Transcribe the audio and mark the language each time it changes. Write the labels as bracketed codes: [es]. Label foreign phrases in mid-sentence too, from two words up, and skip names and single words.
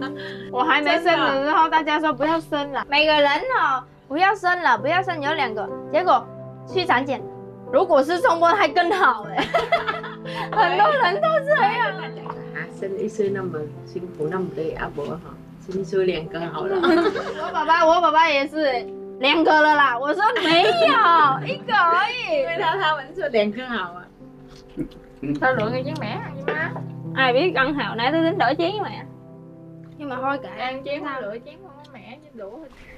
[zh] 我还没生的时候，大家说不要生了，每个人哦不要生了，不要生有2个，结果去产检，如果是双胞胎更好哎，很多人都这样。生1岁那么辛苦，那么累啊，不哈，生出2个好了。我爸爸也是2个了啦，我说没有1个而已。因为他们说2个好啊。 [vi] Sao lượng người chén mẻ ăn vậy má? Ai biết ăn hào nãy tôi tính đổi chén mà. Nhưng mà thôi kệ. Ăn chén không lựa chén không có mẻ chứ đủ thôi.